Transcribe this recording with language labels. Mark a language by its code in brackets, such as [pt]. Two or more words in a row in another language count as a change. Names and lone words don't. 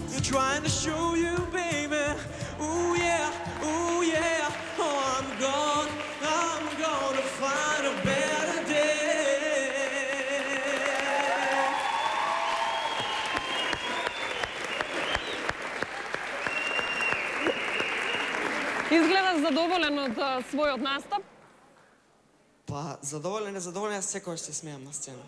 [en] trying to show you, baby. Ooh yeah, ooh yeah. Oh, I'm gonna find a better day. [mk] Изгледаш задоволен од својот настап, Па, задоволен, аз секогаш се смеам на сцена.